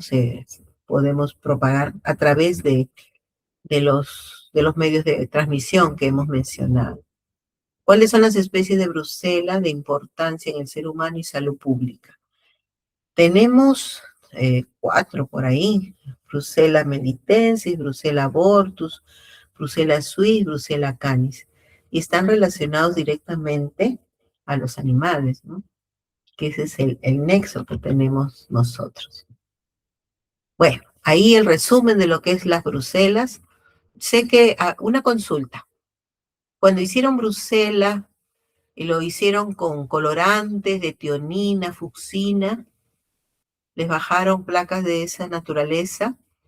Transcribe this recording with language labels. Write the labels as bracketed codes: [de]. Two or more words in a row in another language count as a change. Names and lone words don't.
[es] Podemos propagar a través de los medios de transmisión que hemos mencionado. ¿Cuáles son las especies de brucela de importancia en el ser humano y salud pública? Tenemos 4 por ahí: Brucella melitensis, Brucella abortus, Brucella suis, Brucella canis, y están relacionados directamente a los animales, ¿no? Que ese es el nexo que tenemos nosotros. Bueno, ahí el resumen de lo que es las brucelas. Sé que una consulta. Cuando hicieron Brucela y lo hicieron con colorantes de tionina, fucsina, les bajaron placas de esa naturaleza.